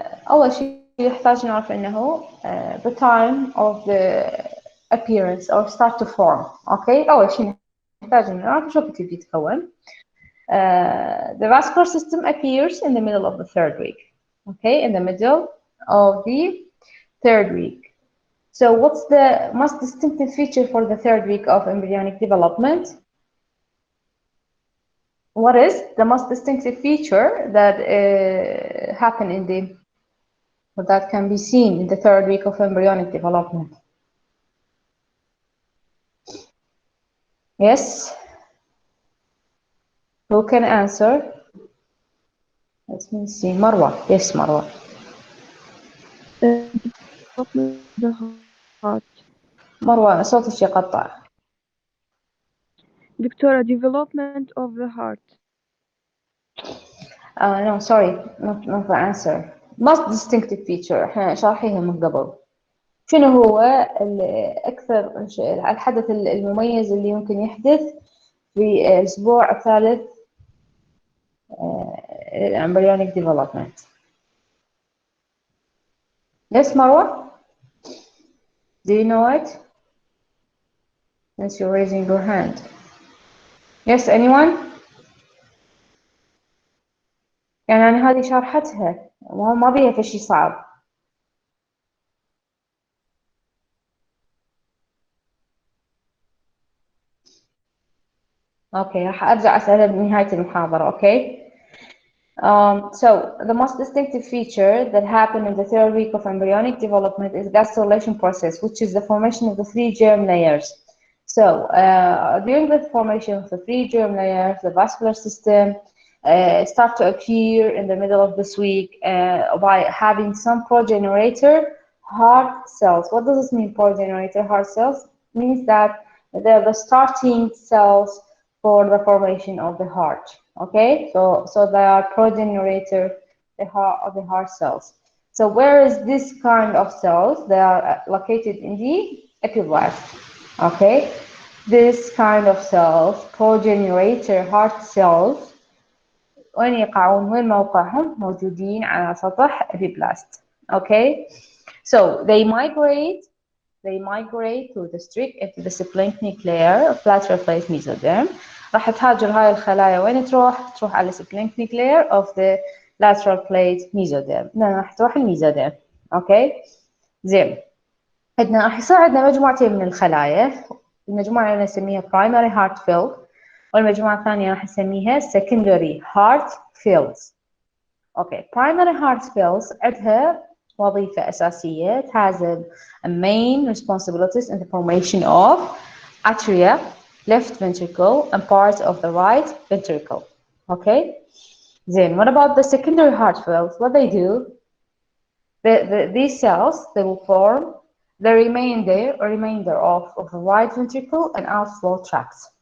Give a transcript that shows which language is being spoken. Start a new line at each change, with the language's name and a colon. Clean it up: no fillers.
Arabic: أول شيء يحتاج نعرف إنه
English: the time of the appearance or start to form. Okay.
Arabic: أول شيء نحتاج نعرف شو بتبي يتكون.
English: The vascular system appears in the middle of the third week. Okay, in the middle of the third week. So what's the most distinctive feature for the third week of embryonic development? What is the most distinctive feature that happen in the, or that can be seen in the third week of embryonic development? Yes? Who can answer? Let me see. Marwa. Yes, Marwa. development of the heart.
Arabic: مروة صوتك يقطع.
English: دكتورة development of the heart. No, sorry, not the answer. Most distinctive feature
Arabic: احنا شارحيها من قبل. شنو هو أكثر الحدث المميز اللي يمكن يحدث في الأسبوع الثالث embryonic development?
English: Yes, Marwa? Do you know it? Since you're raising your hand. Yes, anyone?
Arabic: يعني أنا هذه شرحتها ما بيها في شيء صعب. Okay, راح أرجع أسألها بنهاية المحاضرة.
English: Okay. So the most distinctive feature that happened in the third week of embryonic development is gastrulation process, which is the formation of the 3 germ layers. So during the formation of the 3 germ layers, the vascular system start to appear in the middle of this week by having some progenerator heart cells. What does this mean, progenerator heart cells? It means that they're the starting cells for the formation of the heart. Okay, so they are progenerator of the heart cells. So where is this kind of cells? They are located in the epiblast. Okay, this kind of cells, progenerator heart cells,
Arabic: وين يقعون؟ وين موقعهم؟ موجودين على سطح
English: epiblast. Okay, so they migrate to the strict into the splanchnic layer of lateral plate mesoderm.
Arabic: راح تهاجر هاي الخلايا وين تروح؟ تروح على splanchnic layer of the lateral plate mesoderm. راح تروح الميزوديرم. اوكي زين. عندنا راح يصير عندنا مجموعتين من الخلايا. المجموعة اللي نسميها primary heart field والمجموعة الثانية راح نسميها secondary heart fields. اوكي primary heart fields عندها وظيفة أساسية.
English: It has a main responsibilities in the formation of atria, left ventricle, and part of the right ventricle. Okay. Then what about the secondary heart fields? What they do? These cells, they will form the remainder of the right ventricle and outflow tracts.